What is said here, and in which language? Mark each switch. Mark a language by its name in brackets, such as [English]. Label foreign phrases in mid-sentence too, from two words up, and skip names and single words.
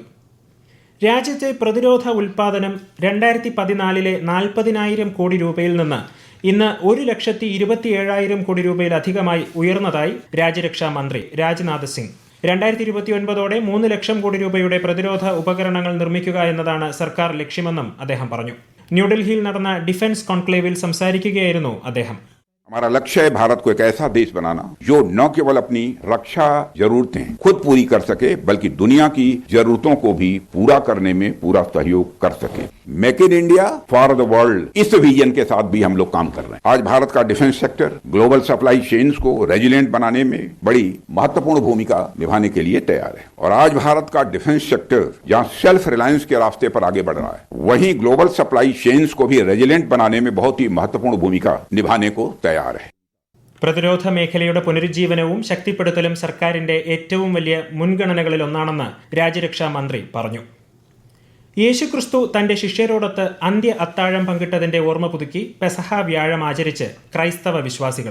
[Malayalam] രാജ്യത്തെ പ്രതിരോധ ഉൽപ്പാദനം 2014-ലെ 40,000 കോടി രൂപയിൽ നിന്ന് ഇന്ന് 1,27,000 കോടി രൂപയിലധികമായി ഉയർന്നതായി രാജ്യരക്ഷാ മന്ത്രി രാജ്നാഥ് സിംഗ്. 2029 3 ലക്ഷം കോടി രൂപയുടെ പ്രതിരോധ ഉപകരണങ്ങൾ നിർമ്മിക്കുക എന്നതാണ് സർക്കാർ ലക്ഷ്യമെന്നും അദ്ദേഹം പറഞ്ഞു. ന്യൂഡൽഹിയിൽ നടന്ന ഡിഫൻസ് കോൺക്ലേവിൽ സംസാരിക്കുകയായിരുന്നു അദ്ദേഹം. [Hindi] हमारा लक्ष्य है भारत को एक ऐसा देश बनाना जो न केवल अपनी रक्षा जरूरतें खुद पूरी कर सके बल्कि दुनिया की जरूरतों को भी पूरा करने में पूरा सहयोग कर सके. [English] Make in India for the World, [Hindi] इस विजन के साथ भी हम लोग काम कर रहे हैं. आज भारत का [English] defence sector global supply chains [Hindi] को रेजिलिएंट बनाने में बड़ी महत्वपूर्ण भूमिका निभाने के लिए तैयार है. और आज भारत का [English] defence sector [Hindi] जहां [English] self reliance [Hindi] के रास्ते पर आगे बढ़ रहा है, वहीं [English] global supply chains [Hindi] को भी रेजिलिएंट बनाने में बहुत ही महत्वपूर्ण भूमिका निभाने को तैयार. [Malayalam] പ്രതിരോധ മേഖലയുടെ പുനരുജ്ജീവനവും ശക്തിപ്പെടുത്തലും സർക്കാരിന്റെ ഏറ്റവും വലിയ മുൻഗണനകളിലൊന്നാണെന്ന് രാജ്യരക്ഷാ മന്ത്രി പറഞ്ഞു. യേശുക്രിസ്തു തന്റെ ശിഷ്യരോടൊത്ത് അന്ത്യ അത്താഴം പങ്കിട്ടതിന്റെ ഓർമ്മ പുതുക്കി പെസഹ വ്യാഴം ആചരിച്ച് ക്രൈസ്തവ വിശ്വാസികൾ.